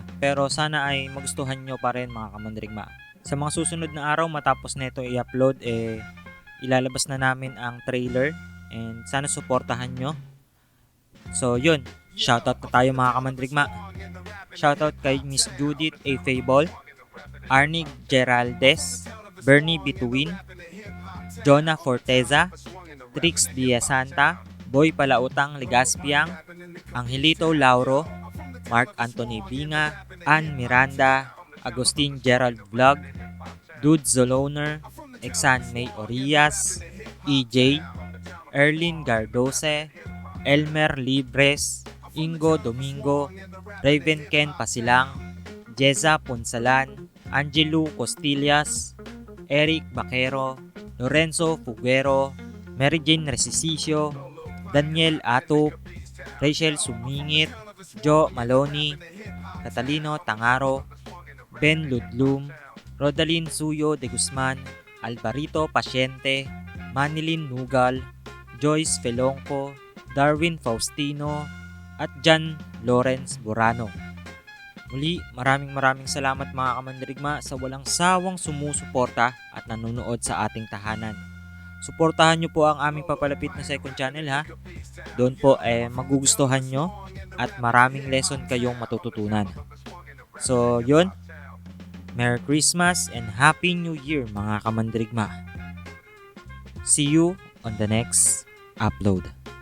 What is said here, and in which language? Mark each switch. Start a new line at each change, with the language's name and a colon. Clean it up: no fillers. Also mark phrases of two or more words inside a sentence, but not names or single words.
Filipino: Pero sana ay magustuhan nyo pa rin mga kamandrigma. Sa mga susunod na araw matapos nito i-upload, ilalabas na namin ang trailer, and sana suportahan nyo. So yun, shoutout na tayo mga kamandrigma. Shoutout kay Miss Judith A. Fable, Arnig Geraldes, Bernie Bituin, Jonah Forteza, Trix Diasanta, Boy Palautang Legaspiang, Angelito Lauro, Mark Anthony Binga, Ann Miranda, Agustin Gerald Vlog, Dude Zoloner, Exan May Orias, EJ, Erlin Gardose, Elmer Libres, Ingo Domingo, Raven Ken Pasilang, Jeza Ponsalan, Angelo Costillas, Eric Baquero, Lorenzo Fuguero, Mary Jane Resisicio, Daniel Atop, Rachel Sumingit, Joe Maloney, Catalino Tangaro, Ben Ludlum, Rodalyn Suyo de Guzman, Alvarito Pasyente, Manilyn Nugal, Joyce Felongco, Darwin Faustino, at Jan Lawrence Borano. Muli, maraming salamat mga kamandirigma sa walang sawang sumusuporta at nanonood sa ating tahanan. Suportahan nyo po ang aming papalapit na
English: second channel
Filipino: ha. Doon po magugustuhan nyo at maraming lesson kayong matututunan. So yun,
English: Merry Christmas and Happy New Year
Filipino: mga kamandirigma.
English: See you on the next upload.